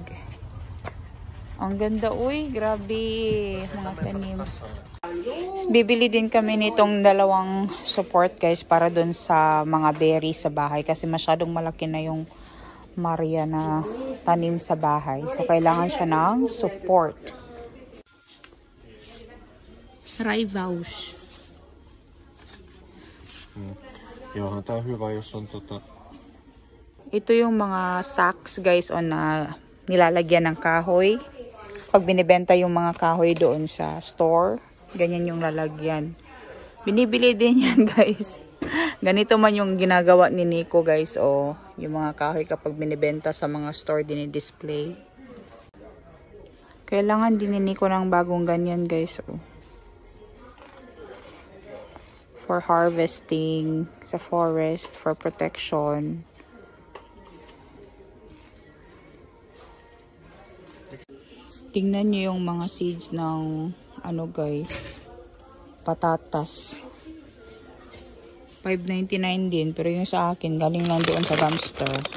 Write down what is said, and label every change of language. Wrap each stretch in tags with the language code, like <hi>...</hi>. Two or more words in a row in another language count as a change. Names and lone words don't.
<tl>Ang ganda, uy. Grabe. Mga tanim. Bibili din kami nitong dalawang support, guys, para dun sa mga berries sa bahay. Kasi masyadong malaki na yung Maria na tanim sa bahay. So, kailangan siya ng support.</tl> <fi>Raivaus. Joo, tää on hyvä, jos on</fi> <tl>Ito yung mga sacks, guys, on na nilalagyan ng kahoy. Pag binibenta yung mga kahoy doon sa store, ganyan yung lalagyan. Binibili din yan, guys. Ganito man yung ginagawa ni Nico, guys, o yung mga kahoy kapag binibenta sa mga store, dinidisplay. Kailangan din ni Nico ng bagong ganyan, guys, o.</tl> <en>For harvesting sa forest, for protection.</en> <tl>Tingnan nyo yung mga seeds ng ano, guys, patatas. $5.99 din, pero yung sa akin galing lang doon sa dumpster.</tl>